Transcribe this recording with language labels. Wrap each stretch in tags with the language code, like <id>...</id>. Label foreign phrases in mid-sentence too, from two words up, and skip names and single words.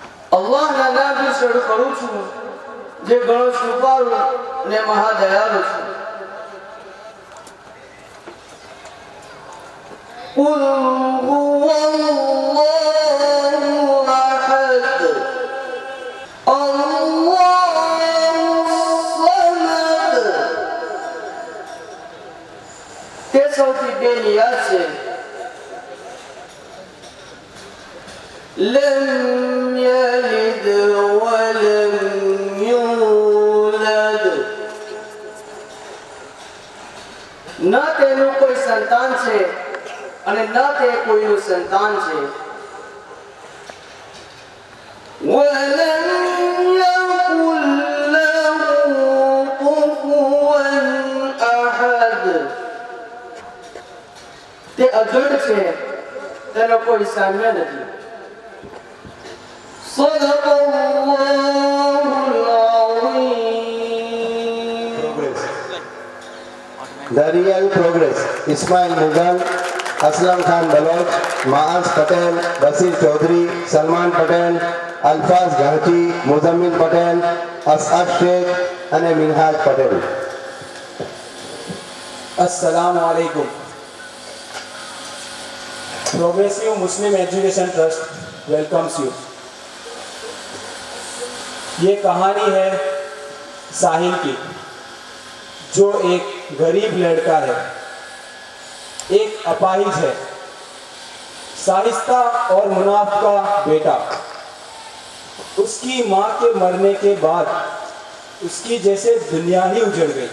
<gu>અલ્લાહના નામથી શરૂ કરું છું, જે ઘણો કૃપાળુ અને મહાદયાળુ છે.</gu> <ar>قل هو الله أحد الله الصمد.</ar> <gu>તે સૌથી બેનિયાદ છે.</gu> <ar>لم يلد ولم يولد.</ar> <gu>ન તેનું કોઈ સંતાન છે અને ન તે કોઈનું સંતાન છે.</gu> <ar>ولم يكن له كفوا أحد.</ar> <gu>તે અજોડ છે, તેનો કોઈ સામ્ય નથી.</gu> <ar>صدق الله العظيم.</ar> <en>The real progress. Ismail Mughal, Aslam Khan Baloch, Maaz Patel, Basir Chaudhary, Salman Patel, Alfaz Ghazi, Muzammil Patel, Asad Sheikh and Minhaj Patel.</en> <ar>السلام عليكم.</ar> <en>Progressive Muslim Education Trust welcomes you.</en> <hi>ये कहानी है साहिल की, जो एक गरीब लड़का है, एक अपाहिज है, साहिस्ता और मुनाफ का बेटा. उसकी माँ के मरने के बाद उसकी जैसे दुनिया ही उजड़ गई.</hi>